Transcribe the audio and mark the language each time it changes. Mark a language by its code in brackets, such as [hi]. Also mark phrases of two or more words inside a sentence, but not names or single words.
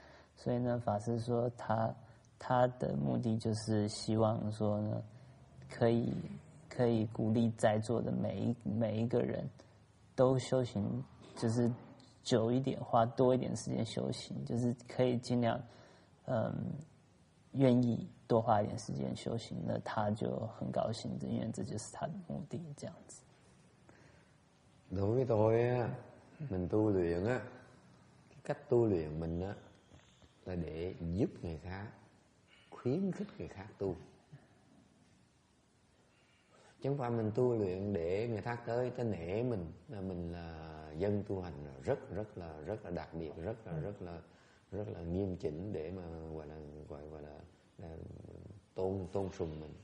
[zh] 所以呢，法师说他的目的就是希望说呢，可以鼓励在座的每一个人都修行，就是久一点，花多一点时间修行，就是可以尽量愿意多花一點時間修行，那他就很高興，因為這就是他的目的，這樣子。 [vi] Đối với tôi á, mình tu luyện á, cái cách tu luyện mình á là để giúp người khác, khuyến khích người khác tu. Chứ không phải mình tu luyện để người khác tới nể mình là dân tu hành rất là đặc biệt, rất là nghiêm chỉnh để mà gọi là tôn sùng mình.